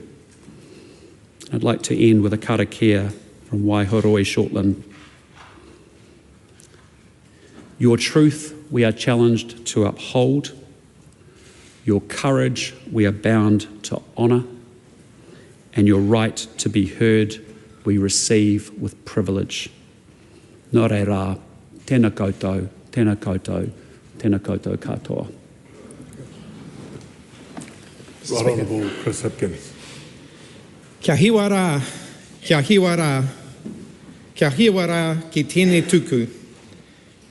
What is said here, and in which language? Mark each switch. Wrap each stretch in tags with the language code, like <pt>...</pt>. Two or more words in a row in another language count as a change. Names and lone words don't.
<en>I'd like to end with a karakia from Waihoroi Shortland. Your truth we are challenged to uphold. Your courage we are bound to honour. And your right to be heard we receive with privilege.</en> <mi>Nō reira rā, tēnā koutou, tēnā koutou, tēnā koutou katoa.</mi> <en>Right Honourable Chris Hipkins.</en> <mi>Kia hiwa rā, kia hiwa rā, kia hiwa rā ki tēnei tuku.</mi>